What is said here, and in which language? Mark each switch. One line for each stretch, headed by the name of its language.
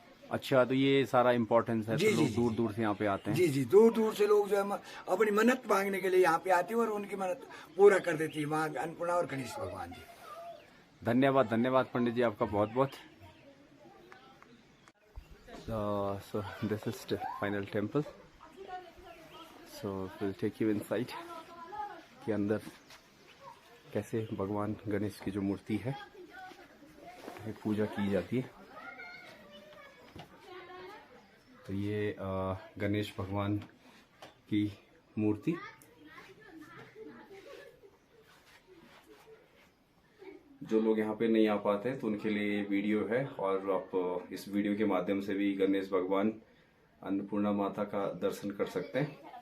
Hindi: अच्छा, तो ये सारा इम्पोर्टेंस है, जी, तो जी, लोग जी, दूर दूर से यहाँ पे आते हैं। जी जी, दूर दूर से लोग जो है अपनी मन्नत मांगने के लिए यहाँ पे आते हैं, और उनकी मन्नत पूरा कर देती है माँ अन्नपूर्णा और गणेश भगवान जी। धन्यवाद धन्यवाद पंडित जी, आपका बहुत बहुत।
English: So this is the final temple. So we'll take you inside
Hindi: के अंदर कैसे भगवान गणेश की जो मूर्ति है पूजा की जाती है। तो ये गणेश भगवान की मूर्ति जो लोग यहाँ पे नहीं आ पाते हैं तो उनके लिए ये वीडियो है, और आप इस वीडियो के माध्यम से भी गणेश भगवान अन्नपूर्णा माता का दर्शन कर सकते हैं।